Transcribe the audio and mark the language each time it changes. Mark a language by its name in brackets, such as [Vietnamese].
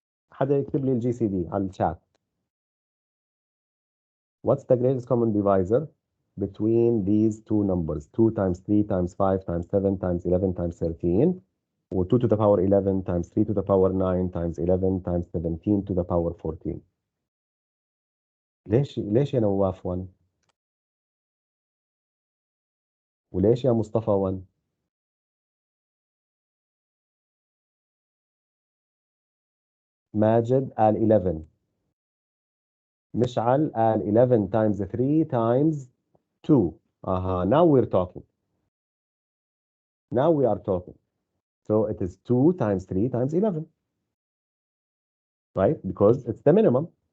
[Arabic] حدا يكتب لي الجي سي دي على الشات. [English] What's the greatest common divisor between these two numbers? 2 times 3 times 5 times 7 times 11 times 13, or 2 to the power 11 times 3 to the power 9 times 11 times 17 to the power 14. [Arabic] ليش يا نواف 1؟ وليش يا مصطفى 1؟ ماجد قال 11. مشعل قال 11 [English] times 3 times [Arabic] 2. [English] Now we're talking. Now we are talking. So it is 2 times 3 times 11. Right? Because it's the minimum.